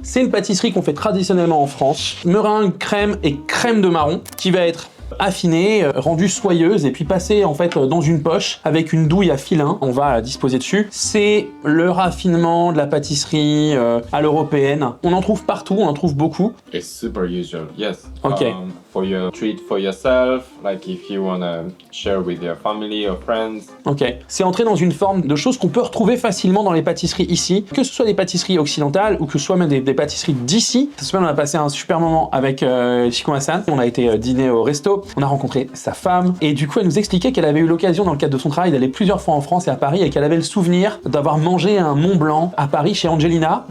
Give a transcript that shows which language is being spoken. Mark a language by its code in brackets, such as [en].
[fr] C'est une pâtisserie qu'on fait traditionnellement en France. Meringue, crème et crème de marron qui va être affinée, rendue soyeuse et puis passée en fait dans une poche avec une douille à filin. On va la disposer dessus. C'est le raffinement de la pâtisserie à l'européenne. On en trouve partout, on en trouve beaucoup. [en] It's super usual, yes. Okay. For your treat for yourself, like if you wanna share with your family or friends. Ok. [fr] C'est entré dans une forme de choses qu'on peut retrouver facilement dans les pâtisseries ici, que ce soit des pâtisseries occidentales ou que ce soit même des pâtisseries d'ici. Cette semaine, on a passé un super moment avec Chico Hassan. On a été dîner au resto, on a rencontré sa femme et du coup, elle nous expliquait qu'elle avait eu l'occasion dans le cadre de son travail d'aller plusieurs fois en France et à Paris et qu'elle avait le souvenir d'avoir mangé un Mont Blanc à Paris chez Angelina.